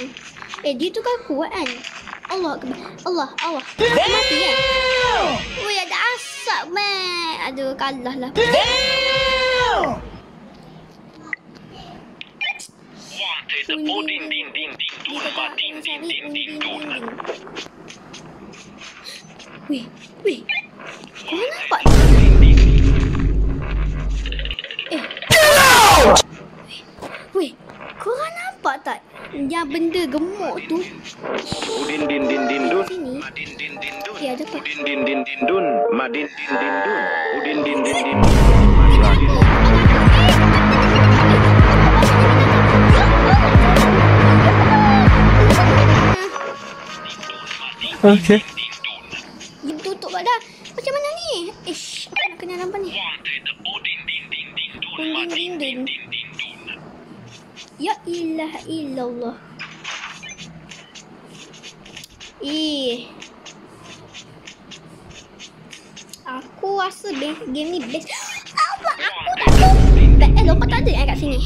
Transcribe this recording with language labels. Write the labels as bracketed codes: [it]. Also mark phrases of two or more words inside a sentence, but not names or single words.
[ms] Dia tu kan kuat kan? Allah. Mati kan? Weh, ada asap man. Aduh, kalah lah. Wanted Odin din din din dun mati din din din dun. Weh. Kau nampak? Weh, korang nampak tak? Yang benda gemuk tu. Udin din din din dun. Sini. Madin din din dun. Ya, ada apa? Udin din din din dun. Madin din din dun. Udin din din din. Okay. Dia tutup dah. Macam mana ni? Aku nak kena nampak ni. Wanted Odin din din din dun. Undin Madin din din din. din din dun. [ar] يا إله إلا الله. [ms] Aku rasa game ni best. Apa? Aku tak lompat. Lompat tak ada kat sini.